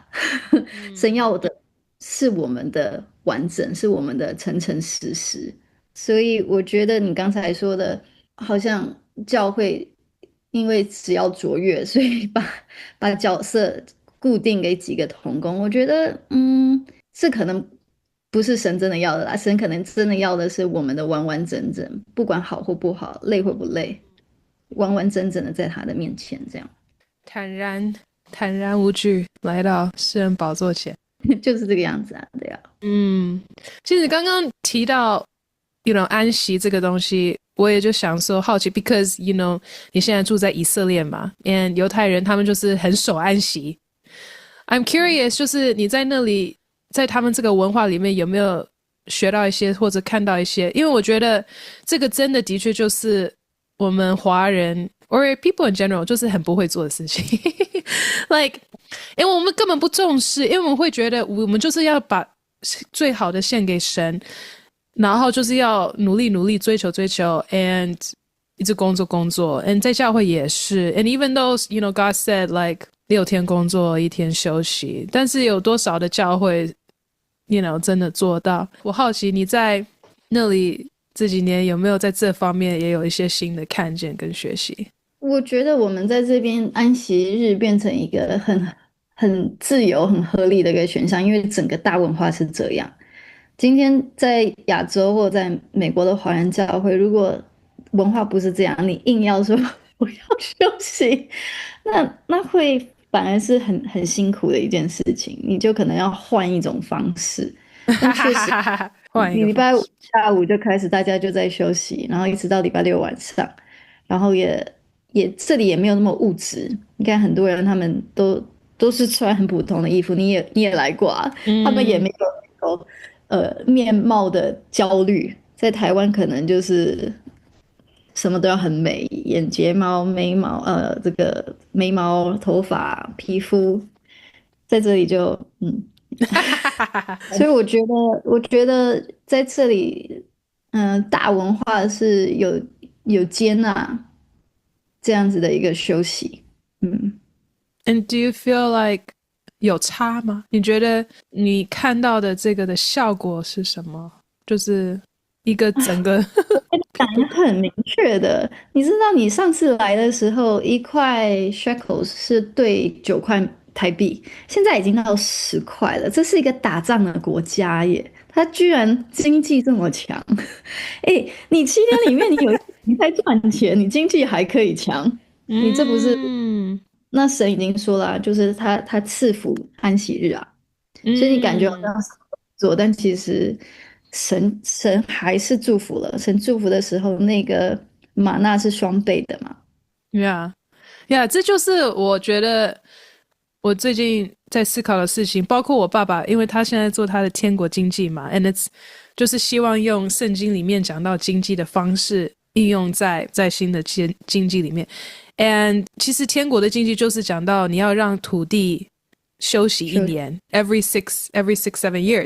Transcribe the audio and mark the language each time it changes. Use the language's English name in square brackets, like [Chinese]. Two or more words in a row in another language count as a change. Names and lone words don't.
[Chinese] 神要的是我們的完整是我們的誠誠實實所以我覺得你剛才說的好像教會因為只要卓越所以把角色固定給幾個同工我覺得這可能不是神真的要的啦神可能真的要的是我們的完完整整不管好或不好累或不累完完整整的在他的面前这樣坦然無懼來到施恩寶座前就是這個樣子啊對啊其實剛剛提到 [English] you know [Chinese] 安息這個東西我也就想說好奇 [English] because you know [Chinese] 你現在住在以色列嘛 and 猶太人他們就是很守安息 [English] I'm curious [Chinese] 就是你在那裡在他們這個文化裡面有沒有學到一些或者看到一些因為我覺得這個真的的確就是我們華人 [English] or people in general [Chinese] 就是很不會做的事情 like 因為我們根本不重視因為我們會覺得我們就是要把最好的獻給神然後就是要努力追求 and 一直工作 and 在教會也是 [English] and even though you know God said like [Chinese] 6 天工作1天休息但是有多少的教會 [English] you know [Chinese] 真的做到我好奇你在那裡這幾年有沒有在這方面也有一些新的看見跟學習？我覺得我們在這邊安息日變成一個很自由、很合理的一個選項，因為整個大文化是這樣。今天在亞洲或在美國的華人教會，如果文化不是這樣，你硬要說我要休息，那會反而是很辛苦的一件事情，你就可能要換一種方式。但確實，你禮拜五下午就開始，大家就在休息，然後一直到禮拜六晚上，然後也這裡也沒有那麼物質。你看很多人他們都是穿很普通的衣服，你也來過啊，他們也沒有面貌的焦慮。在台灣可能就是什麼都要很美，眼睫毛、眉毛，這個眉毛、頭髮、皮膚，在這裡就所以我覺得在這裡，大文化是有接納這樣子的一個休息 [English] ，And do you feel like [Chinese] 有差嗎？你覺得你看到的這個的效果是什麼？就是一個整個講很明確的，你知道你上次來的時候，一塊 shekels 是對9塊台幣，現在已經到10塊了。這是一個打仗的國家耶，它居然經濟這麼強。你7天裡面你在賺錢，你經濟還可以強，你這不是？那神已經說了啊，就是他賜福安息日啊，所以你感覺好像是做，但其實神還是祝福了。神祝福的時候，那個瑪納是雙倍的嘛。 Yeah，這就是我覺得我最近在思考的事情，包括我爸爸，因為他現在做他的天國經濟嘛 ， [English] and it's [Chinese] 就是希望用聖經裡面講到經濟的方式應用在新的經濟裡面。And 其實天國的經濟就是講到你要讓土地休息1年 [English] every 6-7 years.